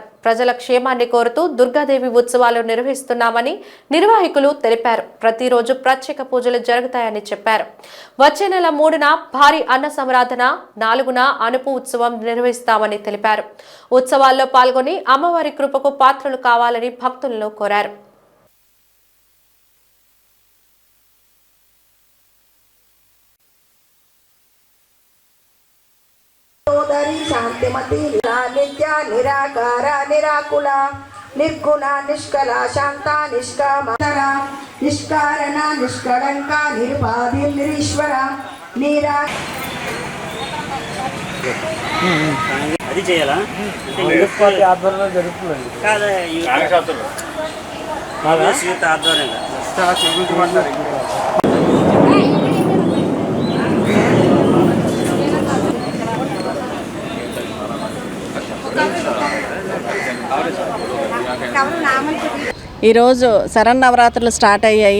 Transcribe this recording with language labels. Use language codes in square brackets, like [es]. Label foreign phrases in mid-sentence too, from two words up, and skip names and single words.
[te] ప్రజల క్షేమాన్ని కోరుతూ దుర్గాదేవి ఉత్సవాలు నిర్వహిస్తున్నామని నిర్వాహకులు తెలిపారు. ప్రతిరోజు ప్రత్యేక పూజలు జరుగుతాయని చెప్పారు. వచ్చే నెల 3న భారీ అన్న సంరాధన, 4న అనుపు ఉత్సవం నిర్వహిస్తామని తెలిపారు. ఉత్సవాల్లో పాల్గొని అమ్మవారి కృపకు పాత్రలు కావాలని భక్తులను కోరారు. [sa] शांतिमती नित्या निराकारा निराकुला निर्गुणा निष्कला शांता निष्कामरा निष्कारणा निष्कलंका निर्बाधि निरीश्वरा नीरा [te] అది చేయాలా ఆధ్వర్యంలో జరుగుతుందండి. కాదా యూత్ ఆధ్వర్యంగా ఈరోజు శరన్నవరాత్రులు స్టార్ట్ అయ్యాయి.